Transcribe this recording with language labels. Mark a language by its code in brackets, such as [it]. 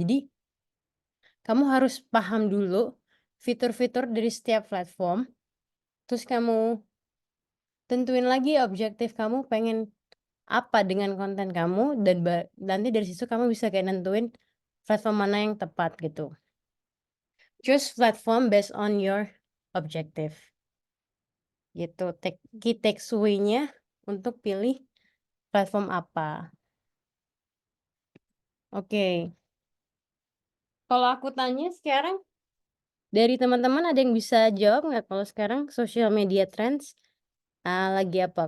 [id] Jadi kamu harus paham dulu fitur-fitur dari setiap platform, terus kamu tentuin lagi objektif kamu pengen apa dengan konten kamu dan nanti dari situ kamu bisa kayak nentuin platform mana yang tepat gitu. [en] Choose platform based on your objective. [id] Gitu. Key takeaway-nya untuk pilih platform apa. Oke. Kalau aku tanya sekarang dari teman-teman ada yang bisa jawab nggak kalau sekarang social media trends lagi apa?